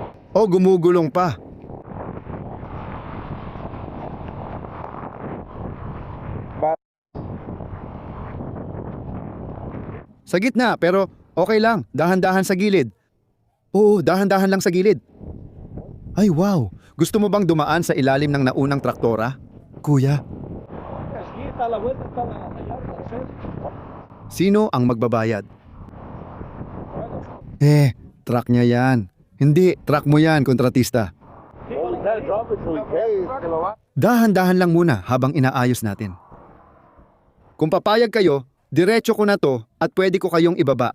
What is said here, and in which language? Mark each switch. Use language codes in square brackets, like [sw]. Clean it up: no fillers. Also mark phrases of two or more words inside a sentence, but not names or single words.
[tl] O gumugulong pa. Sa gitna, pero okay lang. Dahan-dahan sa gilid. Oo, dahan-dahan lang sa gilid. Ay wow, gusto mo bang dumaan sa ilalim ng naunang traktora? Kuya, [es] Aquí está la vuelta, está allá, ¿sí? [tl] sino ang magbabayad? Truck niya yan. Hindi, truck mo yan, kontratista. Dahan-dahan lang muna habang inaayos natin. Kung papayag kayo, diretso ko na to at pwede ko kayong ibaba.